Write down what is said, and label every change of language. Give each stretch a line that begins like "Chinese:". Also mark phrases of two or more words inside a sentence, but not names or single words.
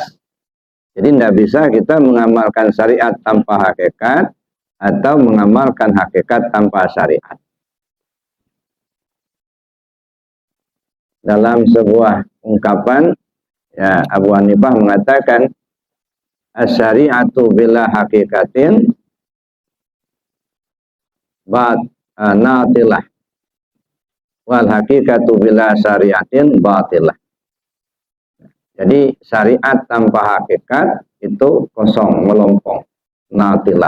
Indonesian: Jadi tidak bisa kita mengamalkan syariat tanpa hakikat atau mengamalkan hakikat tanpa syariat. Dalam sebuah ungkapan, ya, Abu Hanifah mengatakan,
Arabic: الشريعة بلا حقيقة عاطلة والحقيقة بلا شريعة باطلة.
Indonesian: Jadi syariat tanpa hakikat itu kosong, melompong, natilah.